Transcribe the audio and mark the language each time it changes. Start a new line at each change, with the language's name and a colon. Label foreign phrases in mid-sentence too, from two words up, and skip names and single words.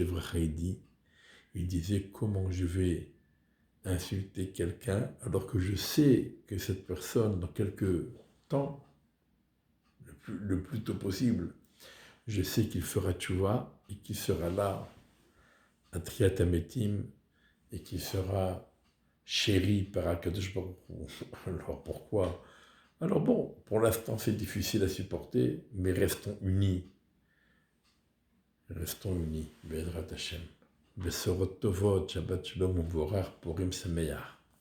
French: Levracha, il disait comment je vais insulter quelqu'un alors que je sais que cette personne, dans quelques temps, le plus tôt possible, je sais qu'il fera tchouva et qu'il sera là à
Hebrew: תחיית המתים
French: et qu'il sera chéri par
Hebrew: הקדוש ברוך הוא.
French: Alors pourquoi? Alors bon, pour l'instant c'est difficile à supporter, mais restons unis. Restons unis.
Hebrew: בעזרת השם. בשורות טובות, שבת שלום ומבורך, פורים שמח.